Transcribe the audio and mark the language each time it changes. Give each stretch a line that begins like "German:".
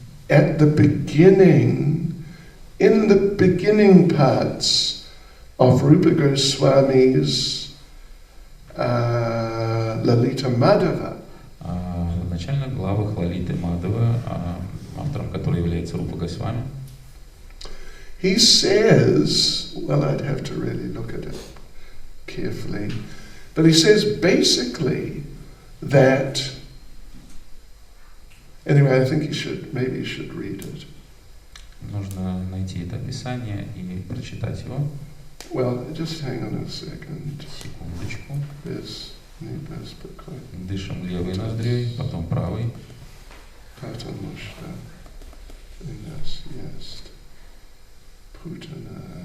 English: At the beginning, in the beginning parts of Rupa Goswami's Lalita Madhava,
Russian: В начальных главах Лалиты Мадхава, автором которой является Рупа Госвами,
English: he says, well, I'd have to really look at it carefully, but he says basically that, anyway, I think maybe you should read it.
Russian: нужно найти это описание и прочитать его.
English: Well, just hang on a second.
Russian: Секундочку. Без спокойно. Дышим левой ноздрёй, потом правой. Потому что у нас есть Путана.